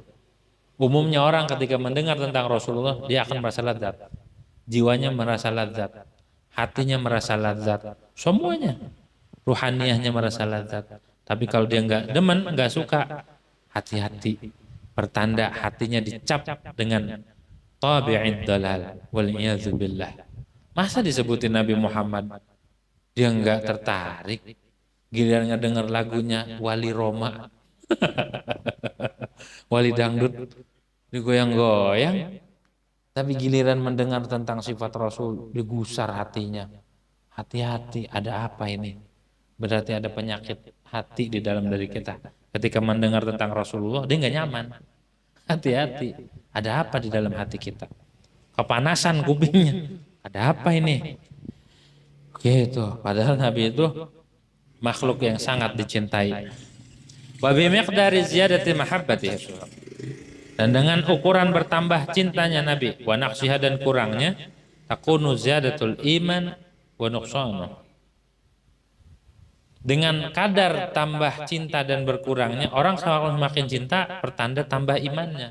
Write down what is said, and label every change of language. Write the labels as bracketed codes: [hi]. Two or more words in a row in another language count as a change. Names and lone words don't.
[id] Umumnya orang ketika mendengar tentang Rasulullah, dia akan merasa lazat. Jiwanya merasa lazat, hatinya merasa lazat, semuanya. Ruhaniyahnya merasa lazat. Tapi kalau dia enggak demen, enggak suka, hati-hati. Pertanda hatinya dicap dengan [ar] طابع الضلال والعياذ بالله. [id] Masa disebutin Nabi Muhammad dia enggak tertarik? Giliran dengar lagunya Wali Roma. Wali dangdut digoyang-goyang. Tapi giliran mendengar tentang sifat Rasul digusar hatinya. Hati-hati, ada apa ini? Berarti ada penyakit hati di dalam diri kita. Ketika mendengar tentang Rasulullah, dia nggak nyaman. Hati-hati, ada apa di dalam hati kita? Kepanasan kupingnya. Ada apa ini? Gitu. Padahal Nabi itu makhluk yang sangat dicintai. [ar] وبمقدار زيادة محبته. [id] Dan dengan ukuran bertambah cintanya Nabi, [ar] ونقصها [id] dan kurangnya, [ar] تكون زيادة الإيمان ونقصانه. [id] Dengan kadar tambah cinta dan berkurangnya, orang semakin cinta, pertanda tambah imannya.